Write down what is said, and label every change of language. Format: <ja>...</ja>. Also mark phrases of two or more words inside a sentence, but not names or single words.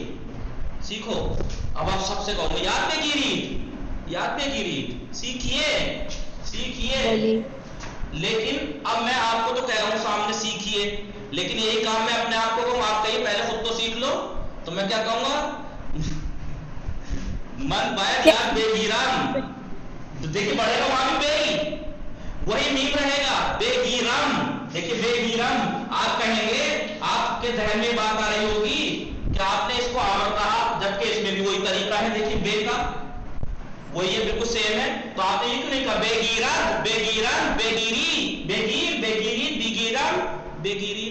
<ur>سیکھو. اب آپ سب سے کہو</ur> <fa>یاد بے گیری، یاد بے گیری.</fa> <ur>سیکھیے، سیکھیے. بلے. لیکن اب میں آپ کو تو کہہ رہا ہوں سامنے سیکھیے، لیکن یہی کام میں اپنے آپ کو کہوں آپ کہیے پہلے خود تو سیکھ لو، تو میں کیا کہوں گا؟</ur> <fa>من باید یاد بے گیرم.</fa> <ur>دیکھیے بڑھے گا وہاں بھی بے ہی، وہی میم رہے گا.</ur> <fa>بے گیرم.</fa> <ur>دیکھیے بے گیرم آپ کہیں گے، آپ کے ذہن میں بات آ رہی ہوگی کہ آپ نے اس کو امر کہا جبکہ اس میں بھی وہی طریقہ ہے. دیکھیے بے کا وہی ہے، بالکل سیم ہے. تو آپ نے یہ کیوں نہیں کہا</ur> <fa>بے گیرن، بے گیرن، بے گیری، بے گیر، بے گیری، بے گیرن، بے گیری.</fa>